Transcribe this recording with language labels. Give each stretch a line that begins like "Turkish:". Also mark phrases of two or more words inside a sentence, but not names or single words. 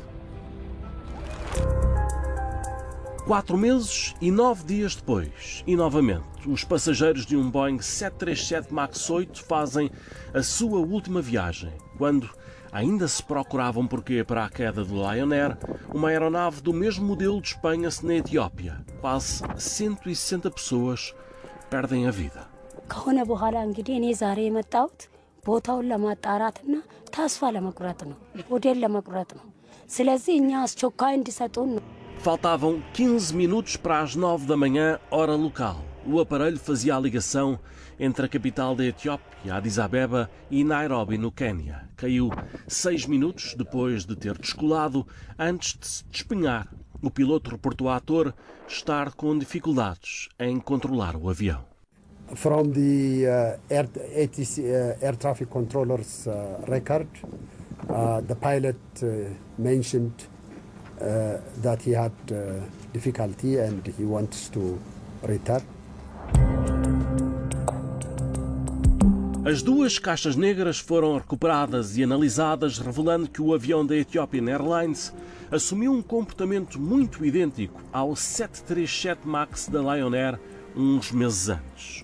Portuguese: 4 meses e 9 dias depois, e novamente, os passageiros de um Boeing 737 MAX 8 fazem a sua última viagem, quando ainda se procuravam porquê para a queda do Lion Air, uma aeronave do mesmo modelo despenha-se na Etiópia. Quase 160 pessoas perdem a vida.
Amharic: ቦታውን ለማጣራትና ተስፋ ለመቁረጥ ነው፣ ሆቴል ለመቁረጥ ነው። ስለዚህ እኛ አስቸኳይ እንዲሰጡን ነው።
Portuguese: Faltavam 15 minutos para as 9 da manhã, hora local. O aparelho fazia a ligação entre a capital da Etiópia, Addis Abeba, e Nairobi, no Quênia. Caiu 6 minutos depois de ter descolado, antes de se despenhar. O piloto reportou à ator estar com dificuldades em controlar o avião.
English: From the air traffic controller's record, the pilot mentioned that he had difficulty and he wants to return.
Portuguese: As 2 caixas negras foram recuperadas e analisadas, revelando que o avião da Ethiopian Airlines assumiu um comportamento muito idêntico ao 737 MAX da Lion Air uns meses antes.